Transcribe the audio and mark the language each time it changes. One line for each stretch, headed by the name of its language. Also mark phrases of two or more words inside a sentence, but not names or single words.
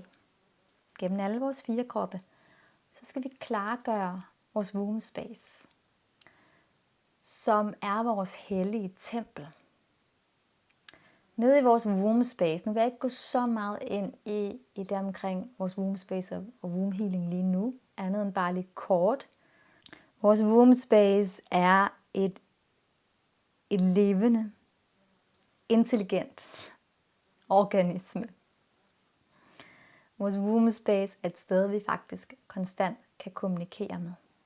Danish: Gennem alle vores 4 kroppe, så skal vi klargøre vores
English: womb space,
Danish: som er vores hellige tempel. Nede i vores
English: womb space,
Danish: nu vil jeg ikke gå så meget ind i det omkring vores
English: womb space
Danish: og
English: womb healing
Danish: lige nu, andet end bare lidt kort. Vores
English: womb space
Danish: er et levende, intelligent organisme. Vores
English: womb space
Danish: er et sted, vi faktisk konstant kan kommunikere med.